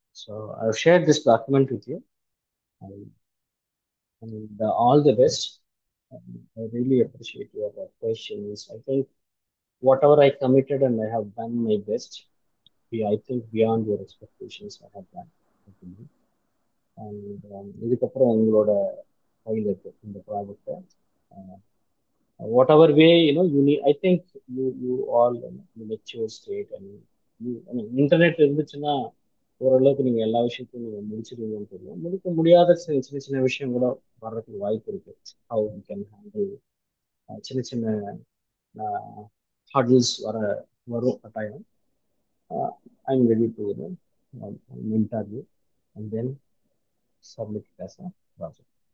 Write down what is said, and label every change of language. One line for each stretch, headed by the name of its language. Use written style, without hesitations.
English: So I've shared this document with you. And all the best. I really appreciate your questions. I think whatever I committed and I have done my best. I think beyond your expectations, I have done.
Tamil: And இதுக்கப்புறம் உங்களோட கையில் இருக்கு இந்த ப்ராஜெக்டை.
English: Whatever way you need, I think you all in a mature state and I mean
Tamil: internet இருந்துச்சுன்னா ஓரளவுக்கு நீங்க எல்லா விஷயத்தையும் நீங்க முடிச்சிருவீங்கன்னு தெரியும். முடிக்க முடியாத சின்ன சின்ன விஷயம் கூட வர்றதுக்கு வாய்ப்பு இருக்கு.
English: how you can handle
Tamil: சின்ன சின்ன
English: hurdles
Tamil: வரும் கட்டாயம்.
English: I am ready to interview and then submit as a project.